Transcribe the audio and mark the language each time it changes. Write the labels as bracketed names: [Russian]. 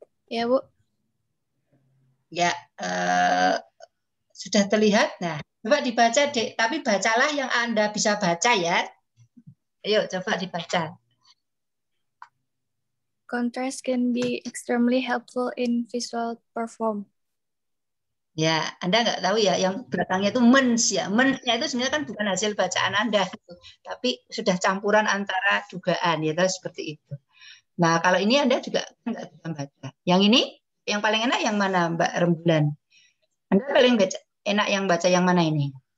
[Indonesian] Ya Bu. Ya, sudah terlihat. Nah, coba dibaca Dek, tapi bacalah yang Anda bisa baca ya. Ayo coba dibaca. [English] Contrast can be extremely helpful in visual perform. [Indonesian] Ya, Anda nggak tahu ya, yang belakangnya itu mens ya. Mensnya itu sebenarnya kan bukan hasil bacaan Anda, tapi sudah campuran antara dugaan ya, seperti itu. Nah, kalau ini Anda juga nggak bisa baca. Yang ini, yang paling enak yang mana Mbak Rembulan? Anda paling enak yang baca yang mana ini?